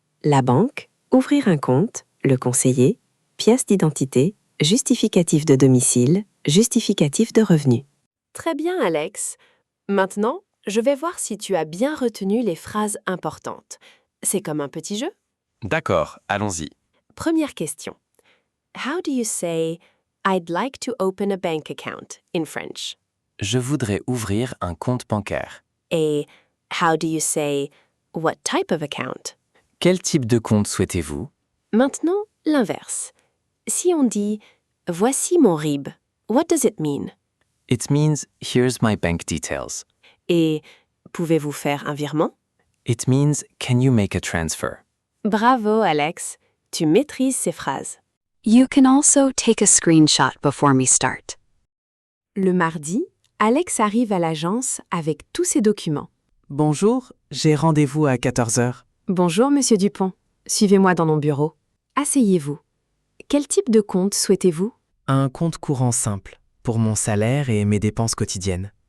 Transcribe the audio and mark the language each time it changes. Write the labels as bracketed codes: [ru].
[fr] La banque, ouvrir un compte, le conseiller, pièce d'identité, justificatif de domicile, justificatif de revenus. Très bien, Alex. Maintenant, je vais voir si tu as bien retenu les phrases importantes. C'est comme un petit jeu. D'accord, allons-y. Première question. [en] How do you say I'd like to open a bank account in French? [fr] Je voudrais ouvrir un compte bancaire. [en] Et how do you say what type of account? [fr] Quel type de compte souhaitez-vous? Maintenant, l'inverse. Si on dit voici mon RIB, [en] what does it mean? It means here's my bank details. [fr] Et pouvez-vous faire un virement? [en] It means can you make a transfer? [fr] Bravo, Alex. Tu maîtrises ces phrases. [en] You can also take a screenshot before we start. [fr] Le mardi, Alex arrive à l'agence avec tous ses documents. Bonjour, j'ai rendez-vous à 14h. Bonjour, Monsieur Dupont. Suivez-moi dans mon bureau. Asseyez-vous. Quel type de compte souhaitez-vous? Un compte courant simple, pour mon salaire et mes dépenses quotidiennes.